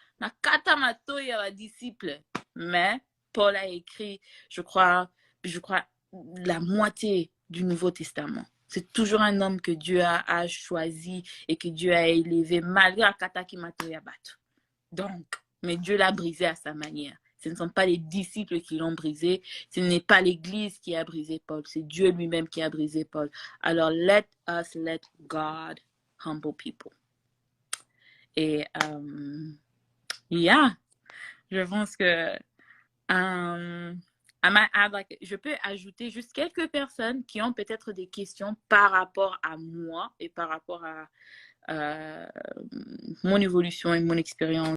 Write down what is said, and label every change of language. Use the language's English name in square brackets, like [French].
[French] Nakata Mato est un disciple. Mais Paul a écrit, je crois, la moitié du Nouveau Testament. C'est toujours un homme que Dieu a choisi et que Dieu a élevé malgré Akata Kimato Yabato. Donc, mais Dieu l'a brisé à sa manière. Ce ne sont pas les disciples qui l'ont brisé, ce n'est pas l'Église qui a brisé Paul, c'est Dieu lui-même qui a brisé Paul. [English] Alors, let God humble people. [French] Et, yeah, je pense que je peux ajouter juste quelques personnes qui ont peut-être des questions par rapport à moi et par rapport à mon évolution et mon expérience.